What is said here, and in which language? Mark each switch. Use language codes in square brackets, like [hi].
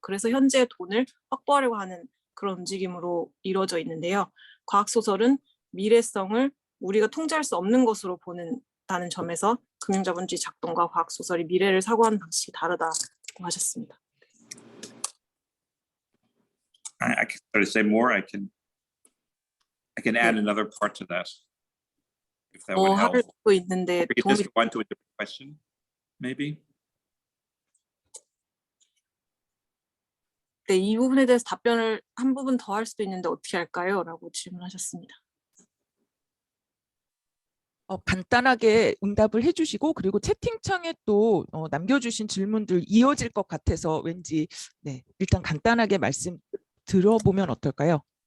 [ko] 그래서 현재 돈을 확보하려고 하는 그런 움직임으로 이루어져 있는데요. 과학소설은 미래성을 우리가 통제할 수 없는 것으로 보는다는 점에서 금융자본주의 작동과 과학소설이 미래를 사고하는 방식이 다르다고 하셨습니다. [en] I can try to say more. I can add another part to that, if that would help. [ko] 할 수 있는데 [en] We could just go on to a different question, maybe. [ko] 네, 이 부분에 대해서 답변을 한 부분 더 할 수도 있는데 어떻게 할까요? 라고 질문하셨습니다. 간단하게 응답을 해주시고 그리고 채팅창에 또 남겨주신 질문들 이어질 것 같아서 왠지 일단 간단하게 말씀 들어보면 어떨까요?